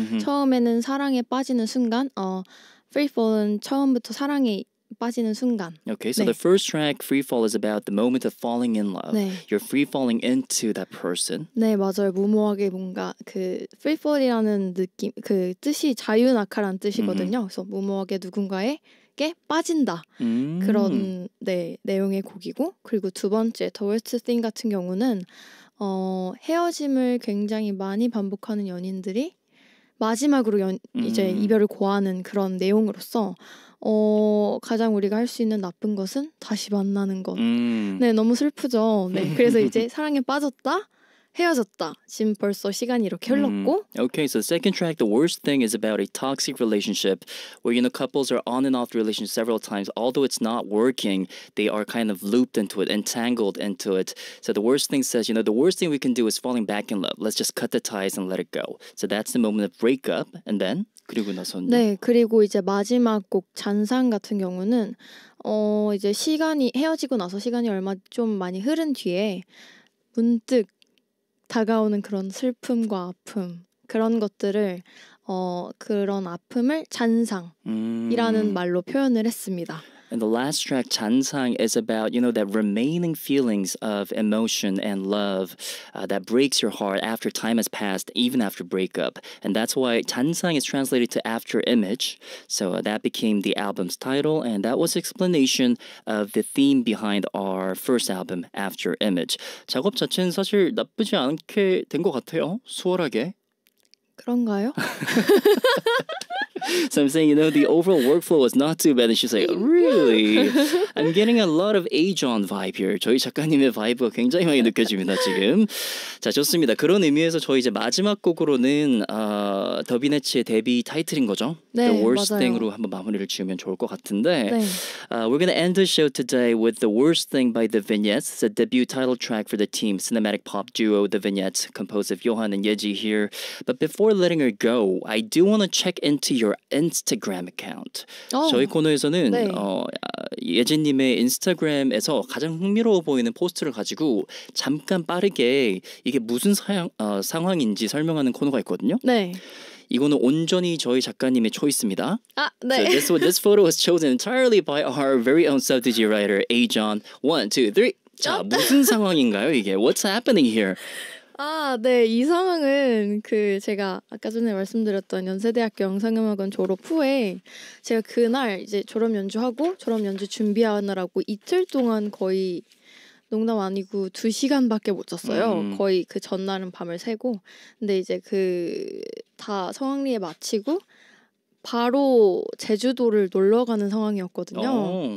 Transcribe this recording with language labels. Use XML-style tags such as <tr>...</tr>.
<ko>처음에는 사랑에 빠지는 순간 Free Fall은 처음부터 사랑에 빠지는 순간.</ko> <en>Okay, so the first track, Free Fall, is about the moment of falling in love. You're free falling into that person.</en> <ko>네, 맞아요. 무모하게 뭔가 그 Free Fall이라는 느낌, 그 뜻이 자유낙하라는 뜻이거든요. 그래서 무모하게 누군가에게 빠진다. 그런 내용의 곡이고 그리고 두 번째 The Worst Thing 같은 경우는 헤어짐을 굉장히 많이 반복하는 연인들이 마지막으로 이제 이별을 고하는 그런 내용으로서 가장 우리가 할 수 있는 나쁜 것은 다시 만나는 것. 네, 너무 슬프죠. 네, 그래서 이제 사랑에 빠졌다, 헤어졌다. 지금 벌써 시간이 이렇게 흘렀고.</ko> <en>Okay, so the second track, The Worst Thing, is about a toxic relationship where, you know, couples are on and off the relationship several times. Although it's not working, they are kind of looped into it, entangled into it. So the worst thing says, you know, the worst thing we can do is falling back in love. Let's just cut the ties and let it go. So that's the moment of breakup. And then?</en> <ko>그리고 나서는? 네, 그리고 이제 마지막 곡 잔상 같은 경우는 이제 시간이 헤어지고 나서 시간이 얼마 좀 많이 흐른 뒤에 문득 다가오는 그런 슬픔과 아픔 그런 것들을 그런 아픔을 잔상이라는 말로 표현을 했습니다.</ko> <en>And the last track, 잔상, is about, you know, that remaining feelings of emotion and love that breaks your heart after time has passed, even after breakup. And that's why 잔상 is translated to After Image. So that became the album's title, and that was explanation of the theme behind our first album, After Image.</en> <ko>작업 자체는 사실 나쁘지 않게 된 것 같아요. 수월하게. 그런가요?</ko> <en>So I'm saying, you know, the overall workflow was not too bad. And she's like, really? I'm getting a lot of Ajon vibe here.</en> <ko>저희 작가님의 바이브가 굉장히 많이 느껴집니다, 지금. 자, 좋습니다. 그런 의미에서 저희 이제 마지막 곡으로는 더비네츠의 데뷔 타이틀인 거죠. 네,</ko> <en>The Worst</en> <ko>맞아요. Thing으로 한번 마무리를 지으면 좋을 것 같은데 네.</ko> <en>we're going to end the show today with The Worst Thing by The Vignettes. It's a debut title track for the team, cinematic pop duo The Vignettes, composed of Johan and Yeji here. But before letting her go, I do want to check into your Instagram account.</en> <ko>저희 코너에서는 네. 예진님의 인스타그램에서 가장 흥미로워 보이는 포스트를 가지고 잠깐 빠르게 이게 무슨 상황인지 설명하는 코너가 있거든요. 네. 이거는 온전히 저희 작가님의 초이스입니다. 네.</ko> <en>So this photo was chosen entirely by our very own substitute writer, Ajon. 1, 2, 3.</en> <ko>자, 무슨 상황인가요 이게?</ko> <en>What's happening here?</en> <ko>네. 이 상황은 그 제가 아까 전에 말씀드렸던 연세대학교 영상음악원 졸업 후에 제가 그날 이제 졸업 연주하고 졸업 연주 준비하느라고 이틀 동안 거의 농담 아니고 2시간밖에 못 잤어요. 거의 그 전날은 밤을 새고. 근데 이제 그 다 성황리에 마치고 바로 제주도를 놀러 가는 상황이었거든요.</ko>